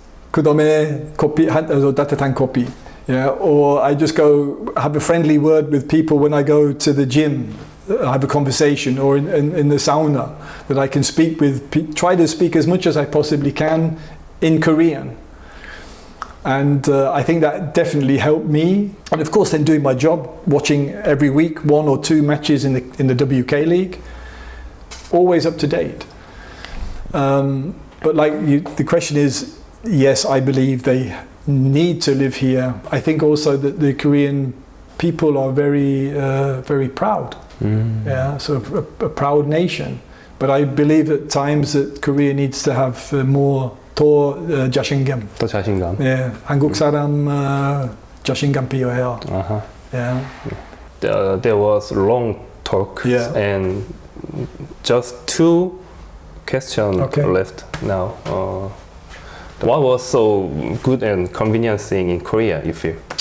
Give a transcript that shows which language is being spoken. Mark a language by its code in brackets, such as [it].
[ko] 그 다음에 커피 따뜻한 커피. [en] Yeah, or I just go have a friendly word with people when I go to the gym. I have a conversation, or in the sauna, that I can speak with. Try to speak as much as I possibly can in Korean. And I think that definitely helped me. And of course, then doing my job, watching every week 1 or 2 matches in the WK League, always up to date. But the question is, yes, I believe they need to live here. I think also that the Korean people are very, very proud. Yeah, so a proud nation. But I believe at times that Korea needs to have more. [ko] 더 자신감. 더 자신감. 예, 한국 사람 자신감 필요해요. [en] Yeah. There was long talk, and just 2 questions left now. What was so good and convenient thing in Korea, you feel?